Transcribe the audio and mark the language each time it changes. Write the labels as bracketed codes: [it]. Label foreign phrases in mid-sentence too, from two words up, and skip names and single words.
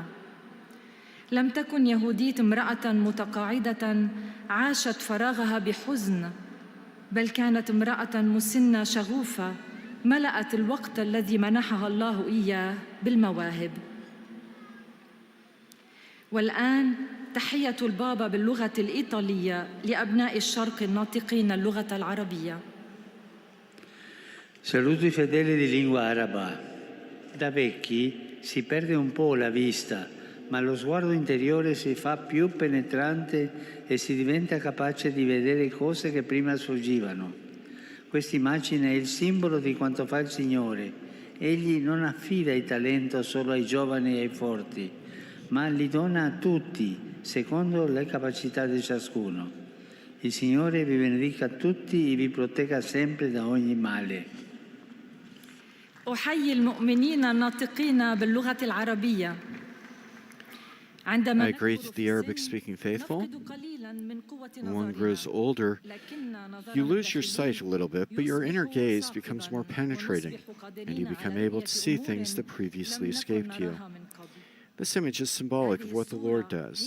[ar] لم تكن يهوديت امرأة متقاعدة عاشت فراغها بحزن، بل كانت امرأة مسنة شغوفة ملأت الوقت الذي منحها الله إياه بالمواهب. والآن تحية البابا باللغة الإيطالية لأبناء الشرق الناطقين اللغة العربية. [it] Saluto i fedeli di lingua araba. Da vecchi si perde un po' la vista, ma lo sguardo interiore si fa più penetrante e si diventa capace di vedere cose che prima sfuggivano. Questa immagine è il simbolo di quanto fa il Signore. Egli non affida il talento solo ai giovani e ai forti, ma li dona a tutti, secondo le capacità di ciascuno. Il Signore vi benedica tutti e vi protegga sempre da ogni male. [ar] أحيي المؤمنين الناطقين باللغة العربية. [en] I greet the Arabic-speaking faithful. When one grows older, you lose your sight a little bit, but your inner gaze becomes more penetrating, and you become able to see things that previously escaped you. This image is symbolic of what the Lord does.